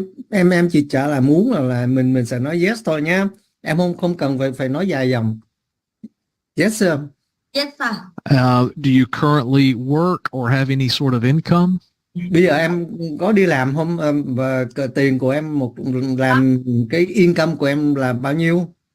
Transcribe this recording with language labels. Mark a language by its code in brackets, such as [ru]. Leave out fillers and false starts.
[vi] Em chỉ trả là muốn là mình sẽ nói yes thôi nhá. Em không cần phải nói dài dòng. [en] Yes sir. Yes sir. Do you currently work or have any sort of income? [vi] Bây giờ em có đi làm không, và tiền của em làm cái income của em là bao nhiêu?